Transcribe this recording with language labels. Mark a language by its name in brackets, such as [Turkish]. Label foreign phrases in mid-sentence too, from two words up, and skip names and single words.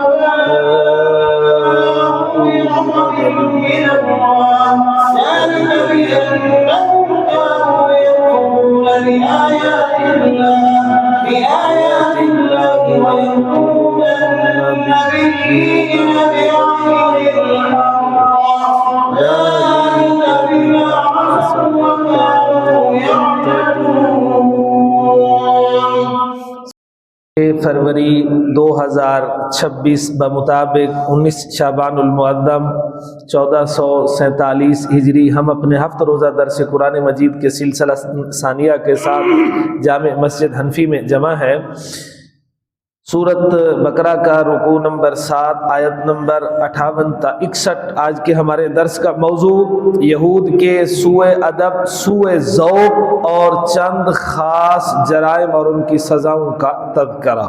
[Arabic] وباءوا بغضب من الله ذلك بأنهم كانوا يكفرون بآيات الله ويقولون النبيين بغير الحق ذلك بما عصوا وكانوا يعتدون [Urdu] فروری 2026 بمطابق 19 شعبان المعظم 1447 ہجری ہم اپنے ہفت روزہ درس قرآن مجید کے سلسلہ ثانیہ کے ساتھ جامع مسجد حنفی میں جمع ہے. سورۃ بقرہ کا رکوع نمبر 7 آیت نمبر 58 تھا 61. آج کے ہمارے درس کا موضوع یہود کے سوئے ادب، سوئے ذوق اور چند خاص جرائم اور ان کی سزاؤں کا تذکرہ.